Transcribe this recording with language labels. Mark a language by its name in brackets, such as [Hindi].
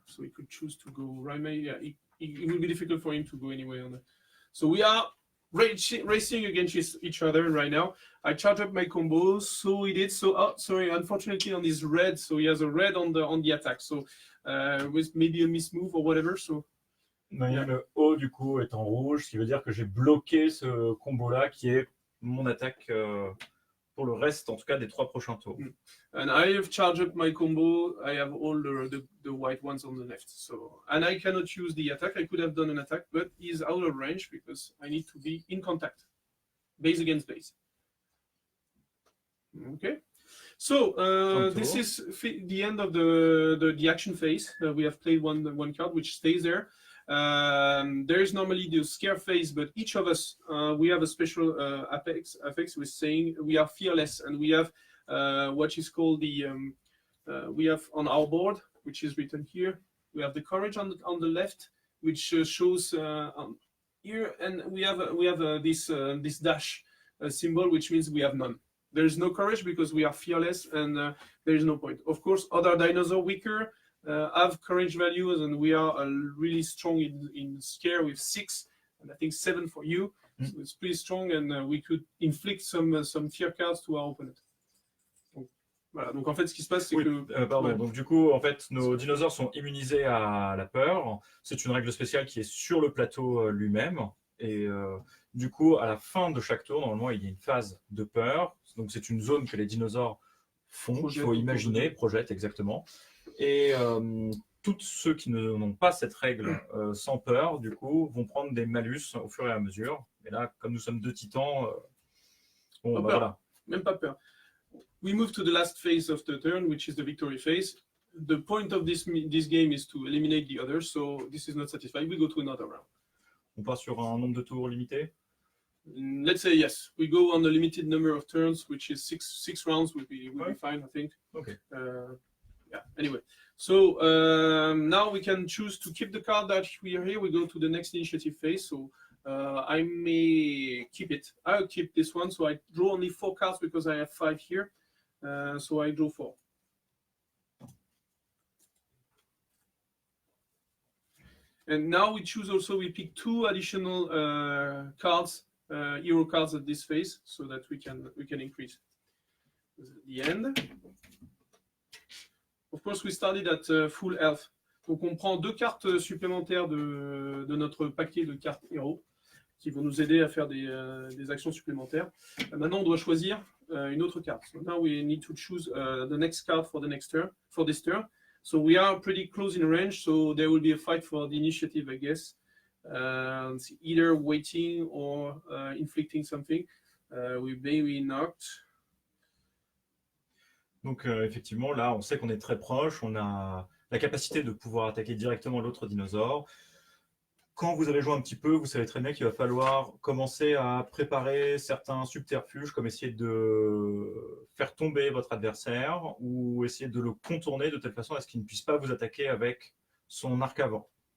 [English] So he could choose to go right. Yeah, it will be difficult for him to go anyway on that. So we are racing against each other right now. I charge up my combos, so he did. So sorry, unfortunately on his red, so he has a red on the attack. So with maybe a miss move or whatever. So yeah. [French] Le haut du coup est en rouge, ce qui veut dire que j'ai bloqué ce combo-là qui est mon attaque pour le reste, en tout cas des 3 prochains tours. [English] And I have charged up my combo. I have all the white ones on the left. So, and I cannot use the attack. I could have done an attack, but he's out of range because I need to be in contact, base against base. Okay. So this is the end of the action phase. We have played one card which stays there. There is normally the scare phase, but each of us we have a special affix with saying we are fearless, and we have what is called the we have on our board, which is written here. We have the courage on the left, which shows here, and we have this dash symbol, which means we have none. There is no courage because we are fearless, and there is no point. Of course, other dinosaurs weaker have courage values, and we are really strong in scare with 6, and I think 7 for you. So it's pretty strong, and we could inflict some fear cards to our opponent. [French] Donc, voilà. Donc en fait, ce qui se passe, c'est que pardon. Ouais. Donc du coup, en fait, nos dinosaures sont immunisés à la peur. C'est une règle spéciale qui est sur le plateau lui-même, et du coup, à la fin de chaque tour, normalement, il y a une phase de peur. Donc c'est une zone que les dinosaures font. Il faut imaginer, projettent exactement. Et tous ceux qui n'ont pas cette règle sans peur, du coup, vont prendre des malus au fur et à mesure. Et là, comme nous sommes 2 titans, Bon, Oh, bah peur. voilà. Même pas peur. [English] We move to the last phase of the turn, which is the victory phase. The point of this game is to eliminate the others, so this is not satisfied. We go to another round. [French] On part sur un nombre de tours limité. [English] Let's say yes. We go on a limited number of turns, which is six rounds would be fine, I think. Okay. Yeah. Anyway, so now we can choose to keep the card that we are here. We go to the next initiative phase. So I may keep it. I'll keep this one. So I draw only 4 cards because I have 5 here. So I draw 4. And now we choose also, we pick 2 additional cards, hero cards at this phase, so that we can increase. The end. Of course, we started at full health. [French] Donc on prend 2 cartes supplémentaires de notre paquet de cartes héros qui vont nous aider à faire des actions supplémentaires. Maintenant, on doit choisir une autre carte. [English] So now we need to choose the next card for this turn. So we are pretty close in range, so there will be a fight for the initiative, I guess. Either waiting or inflicting something. We may be knocked. [French] Donc effectivement, là, on sait qu'on est très proche, on a la capacité de pouvoir attaquer directement l'autre dinosaure. Quand vous avez joué un petit peu, vous savez très bien qu'il va falloir commencer à préparer certains subterfuges, comme essayer de faire tomber votre adversaire ou essayer de le contourner de telle façon à ce qu'il ne puisse pas vous attaquer avec son arc avant.